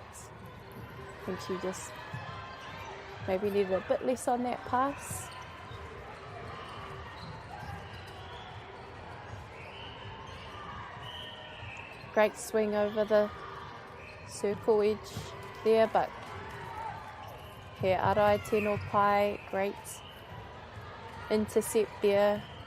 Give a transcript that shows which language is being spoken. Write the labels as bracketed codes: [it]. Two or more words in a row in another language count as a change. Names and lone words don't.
[en] I think she just maybe needed a bit less on that pass. Great swing over the circle edge there, but [mi] he arai tino pai, [en] great intercept there.